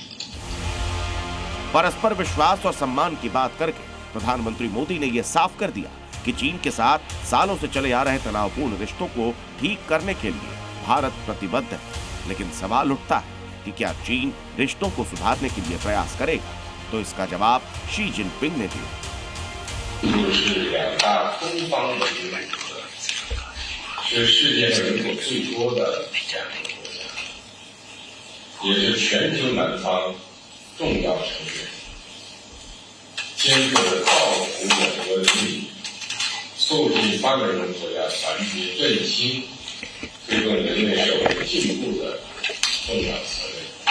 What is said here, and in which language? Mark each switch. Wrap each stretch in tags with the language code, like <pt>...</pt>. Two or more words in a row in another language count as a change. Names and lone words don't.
<hi>परस्पर विश्वास और सम्मान की बात करके प्रधानमंत्री मोदी ने यह साफ कर दिया कि चीन के साथ सालों से चले आ रहे तनावपूर्ण रिश्तों को ठीक करने के लिए भारत प्रतिबद्ध है। लेकिन सवाल उठता है कि क्या चीन रिश्तों को सुधारने के लिए प्रयास करेगा? तो इसका जवाब शी जिनपिंग ने दिया।</hi> <zh>是世界上人口最多的两个国家，也是全球南方重要成员，坚决地造福两国人民，促进发展中国家团结振兴，推动人类社会进步的重要责任。</zh>